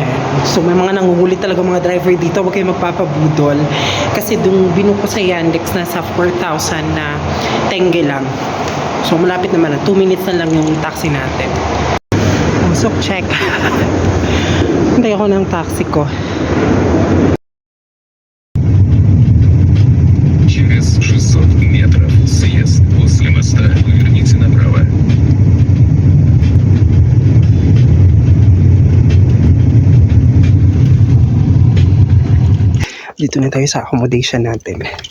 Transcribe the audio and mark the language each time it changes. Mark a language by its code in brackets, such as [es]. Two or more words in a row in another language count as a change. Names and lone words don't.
[tl] So, may mga nangungulit talaga mga driver dito. Huwag kayo magpapabudol. Kasi dung binuko sa Yandex, nasa 4,000 na tenge lang. So, malapit naman na. 2 minutes na lang yung taxi natin. So, check. Hintay ako ng taxi ko. [ru] Через 600 метров съезд после моста. Поверните направо. [tl] Dito na tayo sa accommodation natin.